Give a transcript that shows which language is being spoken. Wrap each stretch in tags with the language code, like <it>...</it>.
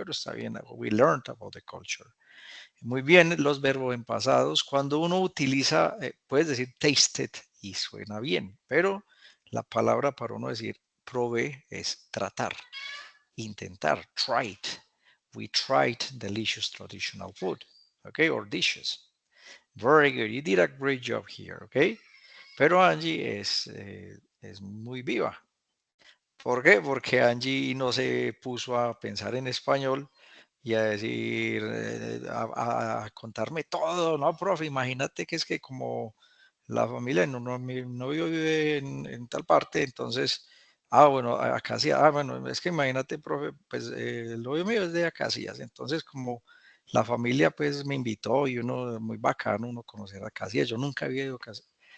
<es>Pero está bien,</es> <en>we learned about the culture.</en> <es>Muy bien, los verbos en pasados, cuando uno utiliza, puedes decir tasted y suena bien, pero la palabra para uno decir probé es tratar, intentar, tried.</es> <en>We tried delicious traditional food, okay, or dishes. Very good, you did a great job here, okay.</en> <es>Pero Angie es muy viva. ¿Por qué? Porque Angie no se puso a pensar en español y a decir, a contarme todo, ¿no, profe? Imagínate que es que como la familia, mi novio vive en tal parte, entonces, bueno, Acacias, bueno, es que imagínate, profe, pues el novio mío es de Acacias, entonces como la familia pues me invitó y uno, muy bacano, uno conocer Acacias, yo nunca había ido a Acacias.</es>